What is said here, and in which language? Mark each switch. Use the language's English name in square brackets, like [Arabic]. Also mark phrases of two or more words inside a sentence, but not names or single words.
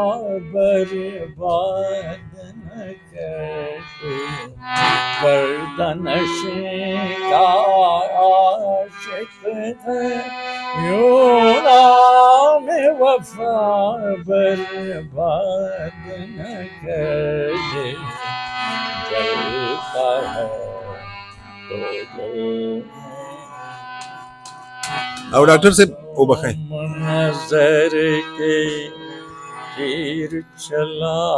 [Urdu] برباد نہ کر پردنشیں کا عاشق ہے یوں نام وفا برباد نہ کر جلتا ہے تو [Pashto] او ډاکټر صاحب وبخئ [Urdu] نظر کے تیر چلا